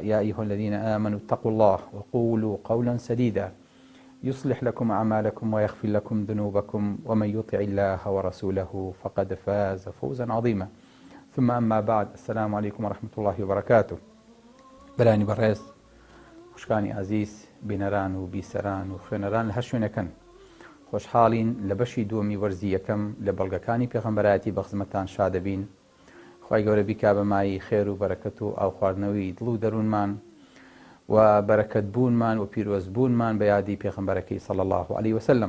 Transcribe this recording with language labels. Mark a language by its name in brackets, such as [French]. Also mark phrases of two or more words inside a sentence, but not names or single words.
[Arabic] يا أيها الذين آمنوا اتقوا الله وقولوا قولا سديدا يصلح لكم أعمالكم ويغفر لكم ذنوبكم، ومن يطع الله ورسوله فقد فاز فوزا عظيما. ثم أما بعد، السلام عليكم ورحمة الله وبركاته. [Central Kurdish] بلاني برز خوشکانی عزیز، بینەران و بیسەران و خوێنەران لە هەر شوێنەکەن، خۆشحاڵین لە بەشی دووەمی وەرزی یەکەم لە بەڵگەکانی پێغەمبەرایەتی بە خزمەتتان شادەبین. خوای گەورە بیکا بەمایی خێر و بەرەکەت و ئاو خواردنەوەی دڵ و دەروونمان و بەرەکەت بوونمان و پیرۆز بوونمان بە یادی پێغەمبەرەکەی [Arabic] صلی الله علیه وسلم.